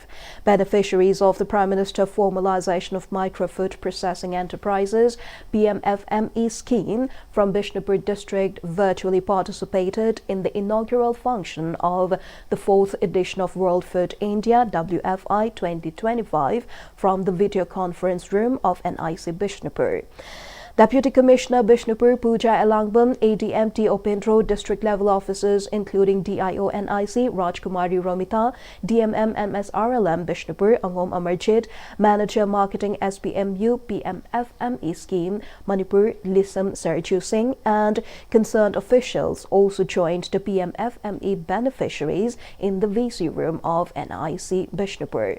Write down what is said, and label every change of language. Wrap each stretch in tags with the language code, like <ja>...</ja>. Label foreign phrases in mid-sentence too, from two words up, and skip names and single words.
<en>Beneficiaries of the Prime Minister Formalization of Micro Food Processing Enterprises Pm-Istv scheme from Bishnupur district virtually participated in the inaugural function of the 4th edition of World Food India WFI 2025 from the video conference room of NIC Bishnupur. Deputy Commissioner Bishnupur Pooja Elangbam, ADMT Opendro district level officers including DIO NIC Rajkumari Romita, DMM MSRLM Bishnupur Angom Amarjit, Manager Marketing SPMU PMFME scheme Manipur Lisam Serju Singh and concerned officials also joined the PMFME beneficiaries in the VC room of NIC Bishnupur.</en>